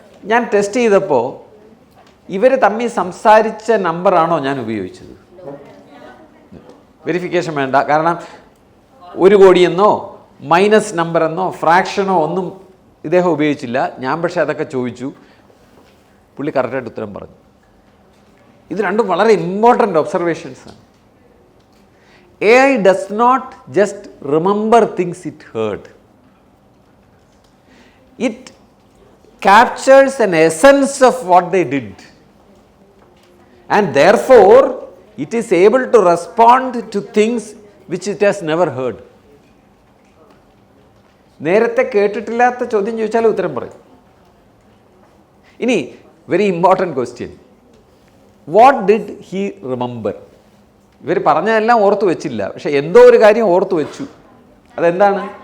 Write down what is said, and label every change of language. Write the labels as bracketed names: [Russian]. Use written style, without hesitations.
[Malayalam] ഞാൻ ടെസ്റ്റ് ചെയ്തപ്പോൾ ഇവർ തമ്മിൽ സംസാരിച്ച നമ്പറാണോ ഞാൻ ഉപയോഗിച്ചത്? വെരിഫിക്കേഷൻ വേണ്ട. കാരണം 1 കോടിയെന്നോ മൈനസ് നമ്പറെന്നോ ഫ്രാക്ഷനോ ഒന്നും ഇദ്ദേഹം ഉപയോഗിച്ചില്ല. ഞാൻ പക്ഷേ അതൊക്കെ ചോദിച്ചു. പുള്ളി കറക്റ്റായിട്ട് ഉത്തരം പറഞ്ഞു. ഇത് രണ്ടും വളരെ important ഒബ്സർവേഷൻസാണ്. [English] AI does not just remember things it heard. It captures an essence of what they did. And therefore, it is able to respond to things which it has never heard. [Malayalam] നേരത്തെ കേട്ടിട്ടില്ലാത്ത ചോദ്യം ചോദിച്ചാൽ ഉത്തരം പറയും. ഇനി [English] Very important question, what did he remember? [Malayalam] ഇവർ പറഞ്ഞതെല്ലാം ഓർത്തു വെച്ചില്ല, പക്ഷെ എന്തോ ഒരു കാര്യം ഓർത്തു വെച്ചു. അതെന്താണ്?